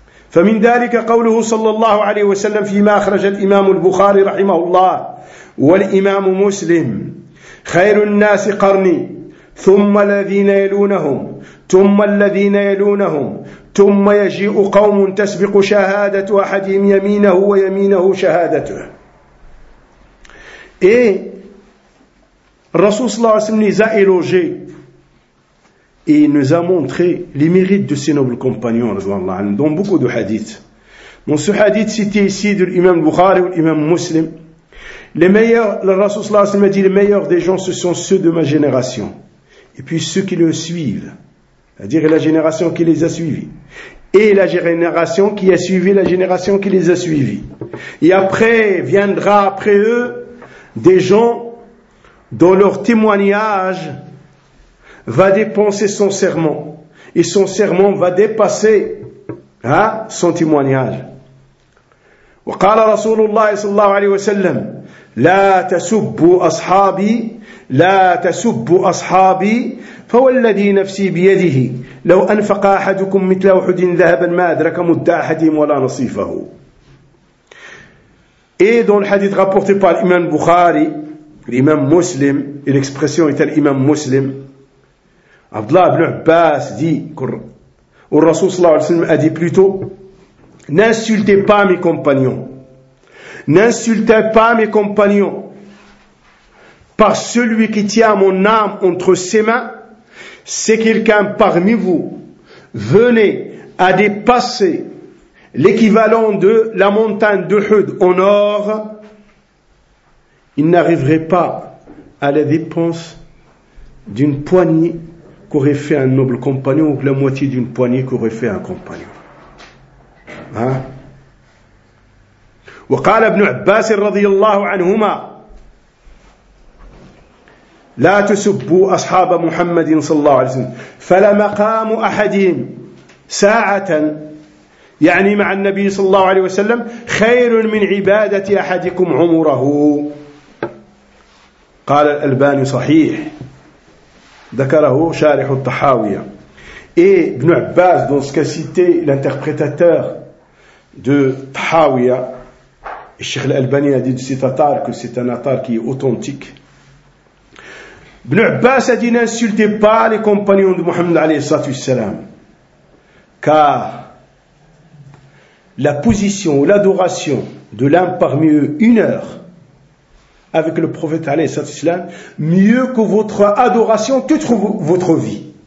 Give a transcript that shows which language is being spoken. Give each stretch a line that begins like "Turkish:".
Arabic: فمن ذلك قوله صلى الله عليه وسلم فيما أخرج الإمام البخاري رحمه الله والإمام مسلم خير الناس قرني ثم الذين يلونهم ثم الذين يلونهم ثم يجيء قوم تسبق شهادة أحدهم يمينه ويمينه شهادته. إي الرسول صلى الله عليه وسلم زائلو جي
French: Et il nous a montré les mérites de ces nobles compagnons, dans beaucoup de hadiths. Dans ce hadith cité ici de l'imam Bukhari ou l'imam Muslim, les meilleurs, le Rasul sallallahu alayhi wa sallam a dit, les meilleurs des gens, ce sont ceux de ma génération. Et puis ceux qui le suivent. C'est-à-dire la génération qui les a suivis. Et la génération qui a suivi la génération qui les a suivis. Et après, viendra après eux des gens dont leur témoignage va dépenser son serment. Et son serment va dépasser, hein, son témoignage.
Arabic: وقال رسول الله صلى الله عليه وسلم لا تسبوا أصحابي لا تسبوا أصحابي فوالذي نفسي بيده لو أنفق أحدكم مثل أحد ذهبا ما أدرك مد أحدهم ولا نصيفه.
French: Et dans le hadith rapporté par l'imam Bukhari, l'imam Muslim, et l'expression est l'imam Muslim, Abdullah ibn Abbas dit, ou le Rasoul sallallahu alayhi wa sallam a dit plutôt, n'insultez pas mes compagnons. N'insultez pas mes compagnons. Par celui qui tient mon âme entre ses mains, si quelqu'un parmi vous venait à dépasser l'équivalent de la montagne d'Uhud au nord, il n'arriverait pas à la dépense d'une poignée qu'aurait fait un noble compagnon ou la moitié d'une poignée qu'aurait fait un compagnon. Hein?
Arabic: وقال ابن عباس رضي الله عنهما لا تسبوا أصحاب محمد صلى الله عليه وسلم فلمقام أحدهم ساعة يعني مع النبي صلى الله عليه وسلم خير من عبادة أحدكم عمره قال الألباني صحيح ذكره شارح الطحاوية اي ابن عباس
French: dans ce qu'a cité l'interprétateur de Tahawiya. Et Cheikh Al-Albani a dit de cet attar que c'est un attar qui est authentique. Ibn Abbas a dit n'insultez pas les compagnons de Mohammed alayhi salam. Car la position, l'adoration de l'un parmi eux une heure avec le prophète alayhi salam, mieux que votre adoration toute votre vie.